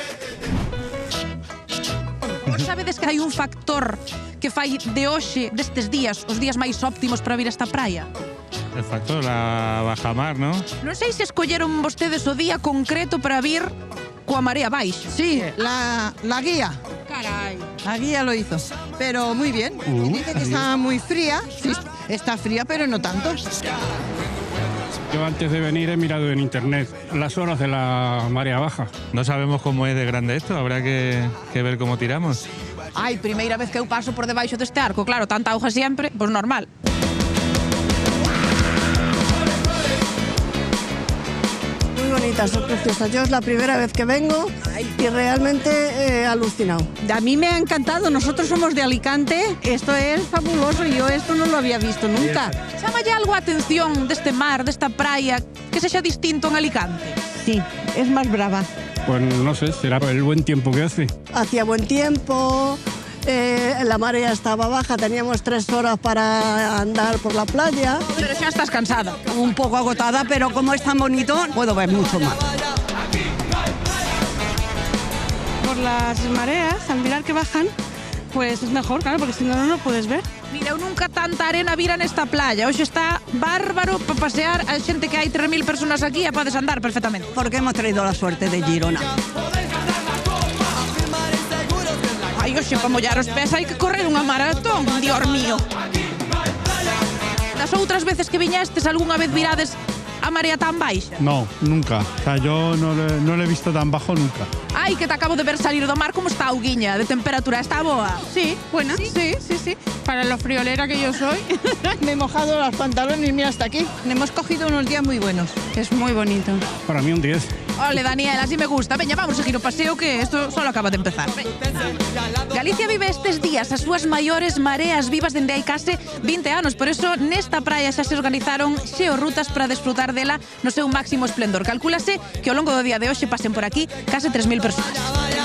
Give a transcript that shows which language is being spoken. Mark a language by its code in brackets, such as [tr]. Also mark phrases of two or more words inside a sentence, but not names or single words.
[gl] Sabedes que hai un factor que fai de hoxe, destes días, os días máis óptimos para vir a esta praia? [es] El factor, la bajamar, ¿no? [gl] Non sei se escolleron vostedes o día concreto para vir coa marea baixa. [es] Sí, la guía. [gl] Carai. [es] La guía lo hizo. Pero muy bien. Dice que está muy fría. Sí, está fría, pero no tanto. Yo antes de venir he mirado en internet las horas de la marea baja. No sabemos cómo es de grande esto, habrá que ver cómo tiramos. [gl] Ai, primeira vez que eu paso por debaixo deste arco, claro, tanta auga sempre, pois normal. [es] Muy bonita, son preciosas. Yo es la primera vez que vengo y realmente he alucinado. A mí me ha encantado, nosotros somos de Alicante, esto es fabuloso, yo esto no lo había visto nunca. [gl] Chámalle algo a atención deste mar, desta praia, que sexa distinto en Alicante? [es] Sí, es más brava. Pues no sé, será el buen tiempo que hace. Hacía buen tiempo, la marea estaba baja, teníamos 3 horas para andar por la playa. [gl] Pero xa estás cansada. [es] Un poco agotada, pero como es tan bonito, puedo ver mucho más. Por las mareas, al mirar que bajan, pues es mejor, claro, porque si no, no lo puedes ver. [gl] Mira, eu nunca tanta arena vira nesta playa. Hoxe está bárbaro para pasear. A xente que hai 3.000 personas aquí e podes andar perfectamente. [es] Porque hemos traído la suerte de Girona. [gl] Ai, hoxe, para mollar os pés hai que correr unha maratón, [es] Dios mío. [gl] Das outras veces que viñestes, algunha vez virades a marea tan baixa? [es] No, nunca. O sea, yo no lo he visto tan bajo nunca. [gl] Ai, que te acabo de ver salir do mar, como está a auguiña de temperatura? Está boa? [es] Sí, buena, sí. Para lo friolera que yo soy. Me he mojado los pantalones y mira hasta aquí. Hemos cogido unos días muy buenos. Es muy bonito. Para mí un 10. Ole, Daniel, así me gusta. [gl] Veña, vamos a seguir o paseo, que esto solo acaba de empezar. Galicia vive estes días as súas maiores mareas vivas dende hai case 20 anos. Por eso, nesta praia xa se organizaron xeorrutas para desfrutar dela no seu máximo esplendor. Calcúlase que ao longo do día de hoxe pasen por aquí case 3.000 persoas.